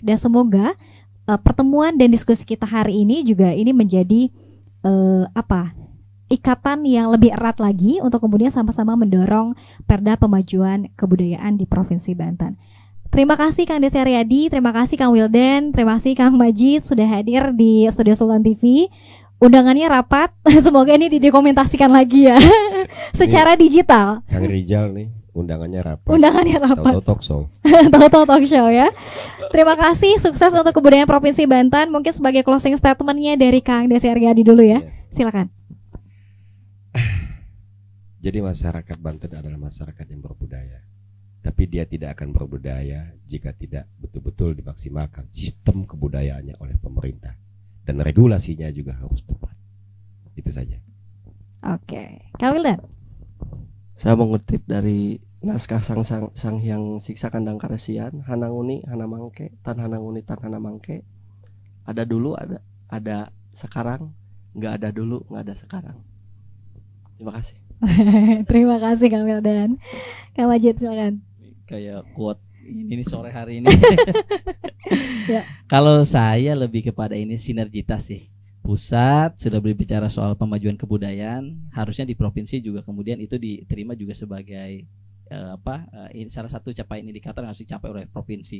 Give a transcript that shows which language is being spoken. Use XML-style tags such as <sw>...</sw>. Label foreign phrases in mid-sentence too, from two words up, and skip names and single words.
<id>Dan semoga pertemuan dan diskusi kita hari ini juga ini menjadi ikatan yang lebih erat lagi untuk kemudian sama-sama mendorong perda pemajuan kebudayaan di Provinsi Banten. Terima kasih Kang Desi Aryadi, terima kasih Kang Wildan, terima kasih Kang Majid sudah hadir di Studio Sultan TV. Undangannya rapat, semoga ini didokumentasikan lagi ya secara digital. Kang Rijal nih, undangannya rapat. Undangannya rapat. Tahu</id> <en>talk show.</en> <id>Tahu</id> <en>talk show</en> <id>ya. Terima kasih, sukses untuk kebudayaan Provinsi Banten. Mungkin sebagai</id> <en>closing statementnya</en> <id>dari Kang Desi Aryadi dulu ya. Silakan. Jadi masyarakat Banten adalah masyarakat yang berbudaya. Tapi dia tidak akan berbudaya jika tidak betul-betul dimaksimalkan sistem kebudayaannya oleh pemerintah. Dan regulasinya juga harus tepat. Itu saja. Oke, Kang Wildan. Saya mengutip dari naskah sang Hyang Siksa Kandang Karesian,</id> <osn>Hananguni Hanamangke, Tan Hananguni Tan Hanamangke.</osn> <id>Ada dulu, ada sekarang, nggak ada dulu, nggak ada sekarang. Terima kasih. Terima kasih Kang Wildan. Kang Majid silakan. Kayak quote ini sore hari ini. Ya. Kalau saya lebih kepada ini sinergitas sih. Pusat sudah berbicara soal pemajuan kebudayaan, harusnya di provinsi juga kemudian itu diterima juga sebagai ini salah satu capaian indikator yang harus dicapai oleh provinsi.</id>